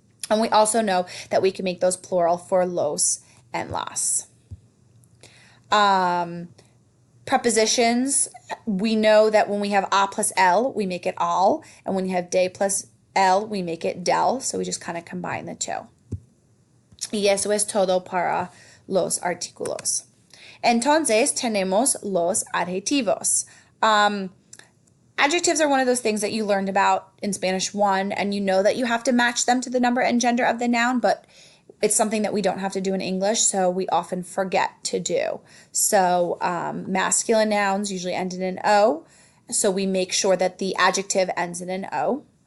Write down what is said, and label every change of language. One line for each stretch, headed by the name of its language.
English: And we also know that we can make those plural for los and las. Prepositions, we know that when we have a plus el, we make it al, and when you have de plus el, we make it del, so we just kind of combine the two.
Spanish: Y eso es todo para los artículos. Entonces, tenemos los adjetivos.
English: Adjectives are one of those things that you learned about in Spanish 1, and you know that you have to match them to the number and gender of the noun, but it's something that we don't have to do in English, so we often forget to do. So masculine nouns usually end in an O, so we make sure that the adjective ends in an O.